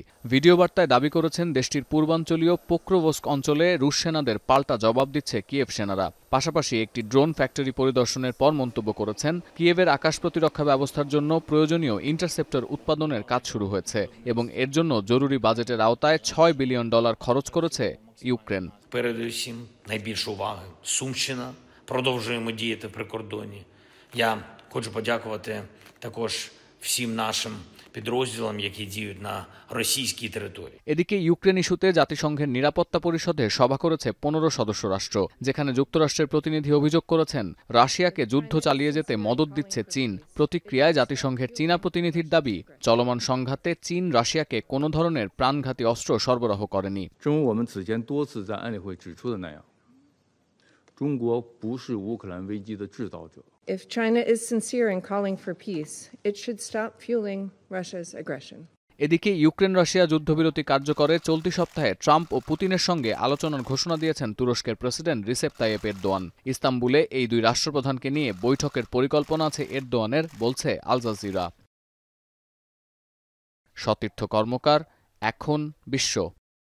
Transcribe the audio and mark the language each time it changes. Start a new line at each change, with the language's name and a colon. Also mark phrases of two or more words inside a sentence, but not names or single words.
Bangla: ভিডিও বার্তায় দাবি করেছেন, দেশটির পূর্বাঞ্চলীয় পোক্রোভস্ক অঞ্চলে রুশ সেনাদের পাল্টা জবাব দিচ্ছে কিয়েভ সেনারা। পাশাপাশি একটি
English: drone factory
Bangla: পরিদর্শনের পর মন্তব্য করেছেন, কিয়েভের আকাশ প্রতিরক্ষা ব্যবস্থার জন্য প্রয়োজনীয় ইন্টারসেপ্টর উৎপাদনের কাজ শুরু হয়েছে এবং এর জন্য জরুরি বাজেটের আওতায় $৬ বিলিয়ন খরচ করেছে ইউক্রেন।
Ukrainian: Передусім, найбільшу увагу Сумщина, продовжуємо діяти в прикордоні. Я хочу подякувати також всім нашим підрозділам, які діють на російській території.
Bangla: এদিকে ইউক্রেন ইস্যুতে জাতিসংঘের নিরাপত্তা পরিষদে সভা করেছে ১৫ সদস্য রাষ্ট্র, যেখানে যুক্তরাষ্ট্রের প্রতিনিধি অভিযোগ করেছেন, রাশিয়াকে যুদ্ধ চালিয়ে যেতে মদদ দিচ্ছে চীন। প্রতিক্রিয়ায় জাতিসংঘের চীনা প্রতিনিধির দাবি, চলমান সংঘাতে চীন রাশিয়াকে কোনো ধরনের প্রাণঘাতী অস্ত্র সরবরাহ করেনি।
English: If China is sincere in calling for peace, it should stop fueling Russia's aggression.
Bangla: এদিকে ইউক্রেন রাশিয়া যুদ্ধবিরতি কার্যকরে চলতি সপ্তাহে ট্রাম্প ও পুতিনের সঙ্গে আলোচনার ঘোষণা দিয়েছেন তুরস্কের প্রেসিডেন্ট রিসেপ তাইয়েপ এরদোয়ান। ইস্তাম্বুলে এই দুই রাষ্ট্রপ্রধানকে নিয়ে বৈঠকের পরিকল্পনা আছে এরদোয়ানের, বলছে আল জাজিরা। সতীর্থ কর্মকার, এখন বিশ্ব।